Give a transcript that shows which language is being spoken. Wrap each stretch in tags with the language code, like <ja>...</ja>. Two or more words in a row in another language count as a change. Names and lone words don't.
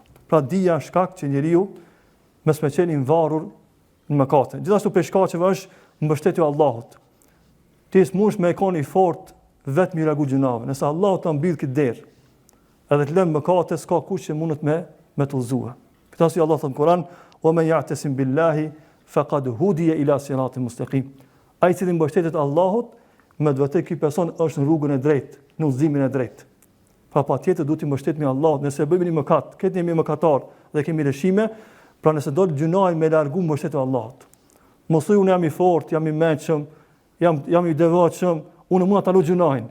<sq>Pra dija është shkak që njeriu mos me qenë i varur në mëkate. Gjithashtu për shkaqeve është mbështetja e Allahut. Ti s'mundesh me qenë i fortë vetëm i largu gjunave. Nëse Allahu ta mbyll këtë derë, edhe të lënë mëkate, s'ka kush që mundet me të udhëzuar. Këtë si Allah thënë në Kur'an,</sq> <ar>"ومن يعتصم بالله فقد هدي إلى صراط مستقيم."</ar> <sq>Ai që mbështetet Allahut, me të vërtetë ky person është në rrugën e drejtë, në udhëzimin e drejtë. Pra patjetër duhet të mbështetemi Allahut, nëse bëjmë një mëkat, këtë jemi mëkatar dhe kemi lëshime, pra nëse do të gjunojmë me largu mbështetjen e Allahut. Mos thuaj unë jam i fortë, jam i mendshëm, jam i devotshëm, unë mund ta lu gjunojnë.</sq>